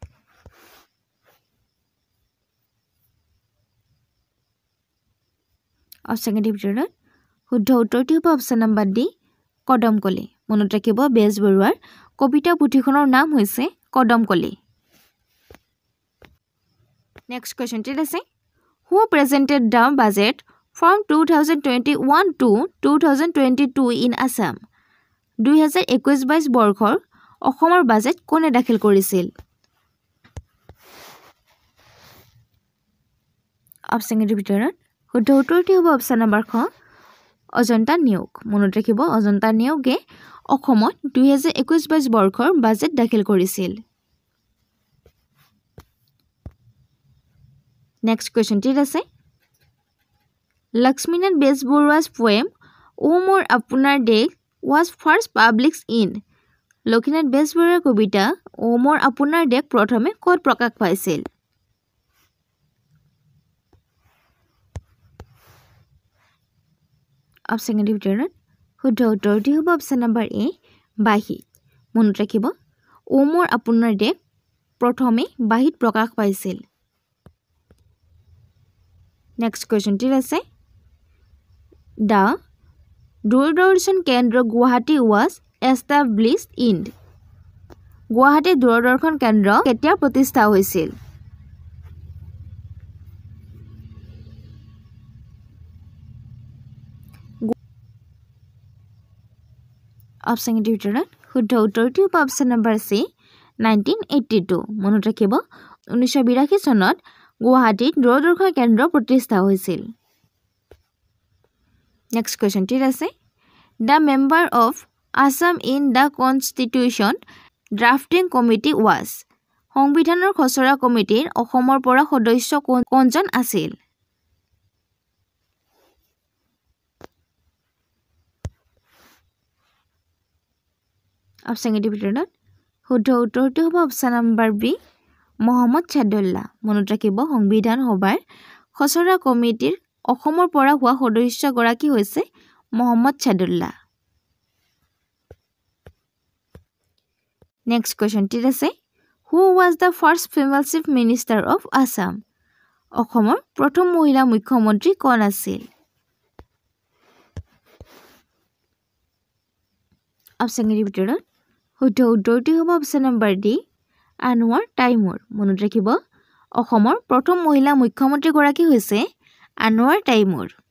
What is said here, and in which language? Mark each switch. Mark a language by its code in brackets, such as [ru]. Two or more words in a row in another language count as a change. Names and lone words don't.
[as] অপশ্যনৰ ভিতৰত শুদ্ধ উত্তৰটো হ'ব [en] option number [as] ডি কদমকলি। মনত ৰাখিব বেজবৰুৱাৰ কবিতা পুথিখনৰ নাম হৈছে কদমকলি। [en] next question আছে Who presented the budget from 2021 to 2022 in Assam? [as] 2021-22 বৰ্ষৰ অসমৰ বাজেট কোনে দাখিল কৰিছিল? অপশ্যনৰ ভিতৰত শুদ্ধ উত্তৰটো হ'ব [en] option number [as] খ অজন্তা নিয়োগ। মনত ৰাখিব অজন্তা নিয়োগে অসমত 2021-22 বৰ্ষৰ বাজেট দাখিল কৰিছিল। [en] next question [as] আছে [en] Lakshminath Bezborua's poem O More Apunar Desh was first published in [as] লক্ষ্মীনাথ বেজবৰুৱাৰ কবিতা O More Apunar Desh প্ৰথমে ক'ত প্ৰকাশ পাইছিল? অপশ্যনৰ ভিতৰত শুদ্ধ উত্তৰটো হ'ব [en] option number [as] এ বাহিত। মনত ৰাখিব O More Apunar Desh প্ৰথমে বাহিত প্ৰকাশ পাইছিল। [en] next question [as] আছে The দূৰদৰ্শন কেন্দ্ৰ গুৱাহাটী [en] was established in [as] গুৱাহাটী দূৰদৰ্শন কেন্দ্ৰ কেতিয়া প্ৰতিষ্ঠা হৈছিল? অপশ্যনৰ ভিতৰত শুদ্ধ উত্তৰটো হ'ব [en] option number [as] চি 1982। মনত ৰাখিব 1982 চনত গুৱাহাটীত দূৰদৰ্শন কেন্দ্ৰ প্ৰতিষ্ঠা হৈছিল। [en] next question আছে The member of Assam in the Constitution Drafting Committee was [as] সংবিধানৰ খচৰা কমিটিৰ অসমৰ পৰা সদস্য কোনজন আছিল? অপশ্যনৰ ভিতৰত শুদ্ধ উত্তৰটো হ'ব [en] option number [as] বি মহম্মদ ছাদুল্লাহ। মনত ৰাখিব সংবিধান সভাৰ খচৰা কমিটিৰ অসমৰ পৰা হোৱা সদস্যগৰাকী হৈছে মহম্মদ ছাদুল্লাহ। [en] next question [as] আছে [en] Who was the first female chief minister of Assam? [as] অসমৰ প্ৰথম মহিলা মুখ্যমন্ত্ৰী কোন আছিল? অপশ্যনৰ ভিতৰত শুদ্ধ উত্তৰটো হ'ব [en] option number [as] ডি আনোৱাৰ টাইমুৰ। মনত ৰাখিব অসমৰ প্ৰথম মহিলা মুখ্যমন্ত্ৰী গৰাকী হৈছে আনোৱাৰ টাইমুৰ।